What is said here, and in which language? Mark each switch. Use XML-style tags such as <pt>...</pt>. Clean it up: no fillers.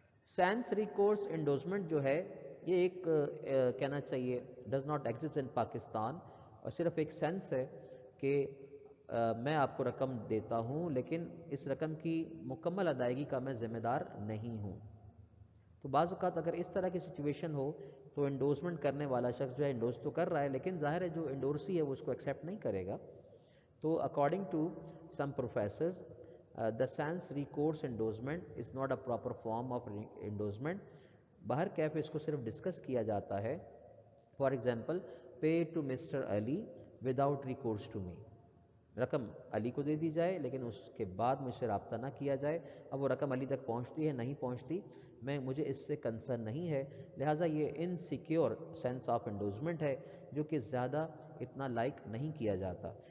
<ur>Sense recourse endorsement جو ہے یہ ایک کہنا چاہیے does not exist in Pakistan, اور صرف ایک سینس ہے کہ میں آپ کو رقم دیتا ہوں لیکن اس رقم کی مکمل ادائیگی کا میں ذمہ دار نہیں ہوں. تو بعض اوقات اگر اس طرح کی سچویشن ہو تو انڈورسمنٹ کرنے والا شخص جو ہے انڈورس تو کر رہا ہے لیکن ظاہر ہے جو انڈورسی ہے وہ اس کو ایکسیپٹ نہیں کرے گا.</ur> <en>تو according to some professors the sans recourse endorsement is not a proper form of endorsement.</en> <ur>باہر کیف اس کو صرف ڈسکس کیا جاتا ہے. For example pay to mister Ali without recourse to me, رقم علی کو دے دی جائے لیکن اس کے بعد مجھ سے رابطہ نہ کیا جائے. اب وہ رقم علی تک پہنچتی ہے نہیں پہنچتی, مجھے اس سے کنسرن نہیں ہے, لہٰذا یہ انسیکیور سینس آف انڈورسمنٹ ہے جو کہ زیادہ اتنا لائک نہیں کیا جاتا.</ur>